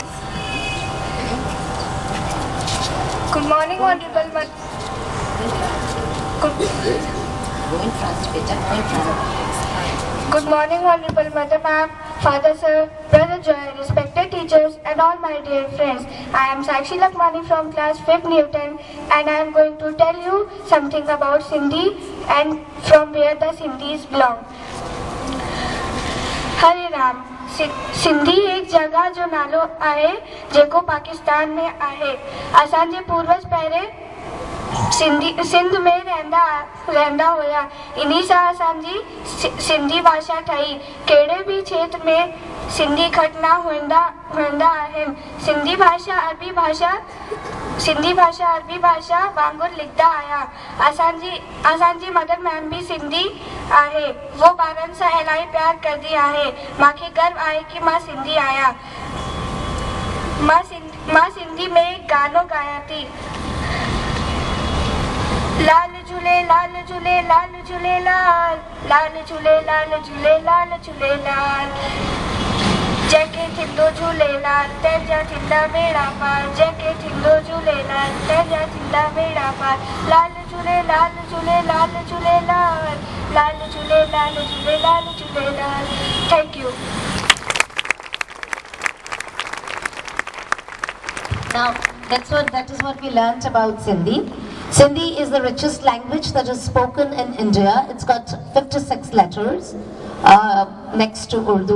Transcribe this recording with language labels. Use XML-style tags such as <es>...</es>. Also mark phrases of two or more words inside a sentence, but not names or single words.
<en>Good morning, Honorable Good morning, Honorable Mother Ma'am, Father Sir, Brother Joy, respected teachers and all my dear friends. I am Sakshi Lakmani from class 5th Newton and I am going to tell you something about Sindhi and from where the Sindhis belong.</en> <sd>Hare Ram. सिंधी एक जगह जो नालो आहे जेको पाकिस्तान में आहे। असांजे पूर्वज पहिरें सिंध में रहंदा हुया। इन्ही सां असांजी सिंधी भाषा ठही। कहिड़े बि क्षेत्र में सिंधी घटना हूंदा आहिनि। सिंधी भाषा अरबी भाषा वांगुरु लिखंदा आया। असांजी</sd> <en>Mother Ma'am</en> <sd>भी सिंधी आहे। वो ॿारनि सां इलाही प्यार कंदी आहे। मूंखे गर्व आहे कि मां सिंधी आहियां। मां सिंधी में गानो गायां थी। लाल झूले लाल झूले लाल झूले लाल, लाल झूले लाल झूले लाल झूले लाल, जंहिंखे थींदो झूलेलाल तंहिंजा थींदा बेड़ा पार, जंहिंखे थींदो झूलेलाल तंहिंजा थींदा बेड़ा पार। लाल झूले लाल झूले लाल झूले लाल, लाल झूले लाल झूले लाल झूले लाल।</sd> <en>thank you. Now, that is what we learnt about Sindhi. Sindhi is the richest language that is spoken in India. It's got 56 letters next to Urdu.</en>